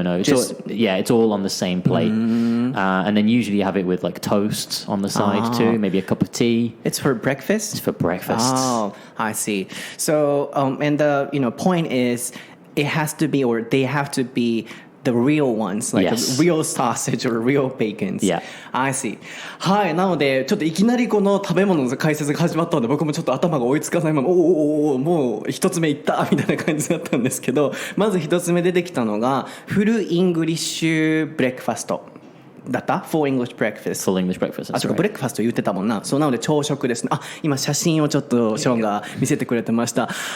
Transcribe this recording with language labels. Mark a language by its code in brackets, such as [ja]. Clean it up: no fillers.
[en] It's all on the same plate. And then usually you have it with like toast on the side too, maybe a cup of tea. It's for breakfast? It's for breakfast. Oh, I see. So, and the, point is, they have to be the real ones, like real sausage or real bacons. Yeah. I see. [ja] はい。なので、ちょっといきなりこの食べ物の解説が始まったので、僕もちょっと頭が追いつかないまま、もう一つ目いったみたいな感じだったんですけど、まず一つ目出てきたのが、フルイングリッシュブレックファスト。だった [en] Full English breakfast. Full English breakfast. [ja] そうか、ブレックファスト言ってたもんな。そうなので朝食ですね。今写真をちょっとショーンが見せてくれてました。